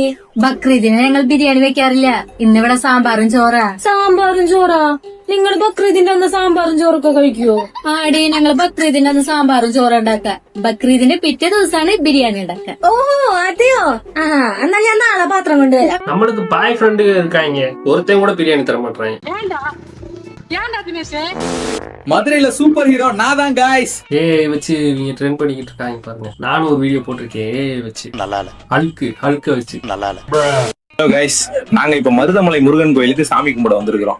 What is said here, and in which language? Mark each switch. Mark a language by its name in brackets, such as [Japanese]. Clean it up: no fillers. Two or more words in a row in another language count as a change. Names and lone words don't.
[Malayalam] ബക്രീദിന് ഞങ്ങൾ ബിരിയാണി വെക്കാറില്ല. ഇന്നിവിടെ സാമ്പാറും ചോറാ. നിങ്ങൾ ബക്രീദിന്റെ അന്ന് സാമ്പാറും ചോറൊക്കെ കഴിക്കുവോ? ആടി, ഞങ്ങൾ ബക്രീദിന്റെ അന്ന് സാമ്പാറും ചോറും ഉണ്ടാക്ക. ബക്രീദിന്റെ പിറ്റേ ദിവസമാണ് ബിരിയാണി ഉണ്ടാക്ക. ഓഹോ അതെയോ? എന്നാ ഞാൻ നാളെ പാത്രം കൊണ്ടുവരാം. [Tamil] நம்மளுக்கு பாய் ஃப்ரெண்டு இருக்காங்க, ஒருத்தன் கூட பிரியாணி தர மாட்டாங்க. மதுரையில சூப்பர் ஹீரோ நான் தான் गाइस. வச்சு நீங்க ட்ரெண்ட் பண்ணிக்கிட்டு இருக்காங்க பாருங்க. நானும் ஒரு வீடியோ போட்டிருக்கேன். வச்சு நல்லா இல்ல, ஹல்க் வச்சு நல்லா இல்ல. [English] hello guys, [Tamil] நாங்க இப்ப மருதமலை முருகன் கோயிலுக்கு சாமி கும்பிட வந்திருக்கிறோம்.